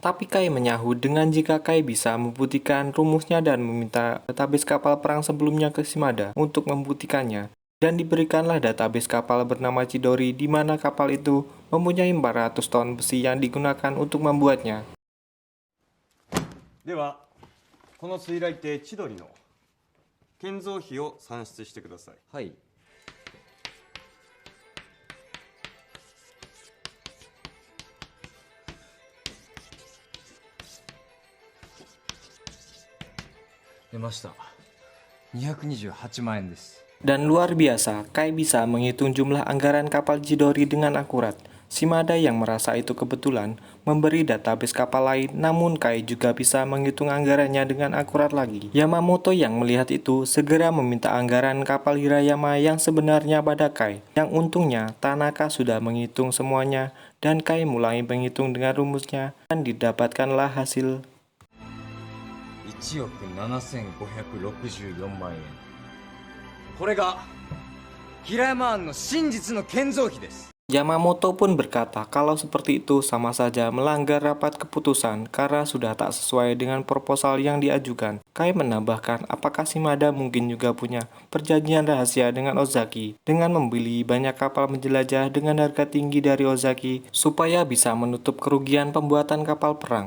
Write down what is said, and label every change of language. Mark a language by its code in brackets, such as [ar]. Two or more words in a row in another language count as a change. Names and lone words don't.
[id] Tapi Kai menyahut dengan jika Kai bisa membuktikan rumusnya dan meminta database kapal perang sebelumnya ke Shimada untuk membuktikannya. Dan diberikanlah database kapal bernama Chidori di mana kapal itu mempunyai 400 ton besi yang digunakan untuk membuatnya. [ja] ではこの水雷艇千鳥の建造費を算出してください。はい。出ました。228万円です。 [id] Dan luar biasa, Kai bisa menghitung jumlah anggaran kapal Chidori dengan akurat. Shimada yang merasa itu kebetulan memberi database kapal lain, namun Kai juga bisa menghitung anggarannya dengan akurat lagi. Yamamoto yang melihat itu segera meminta anggaran kapal Hirayama yang sebenarnya pada Kai. Yang untungnya Tanaka sudah menghitung semuanya dan Kai mulai menghitung dengan rumusnya dan didapatkanlah hasil [ja] 1 億7564万円。これが平山案の真実の建造費です。 [id] Yamamoto pun berkata kalau seperti itu sama saja melanggar rapat keputusan karena sudah tak sesuai dengan proposal yang diajukan. Kai menambahkan apakah Shimada mungkin juga punya perjanjian rahasia dengan Ozaki dengan membeli banyak kapal menjelajah dengan harga tinggi dari Ozaki supaya bisa menutup kerugian pembuatan kapal perang.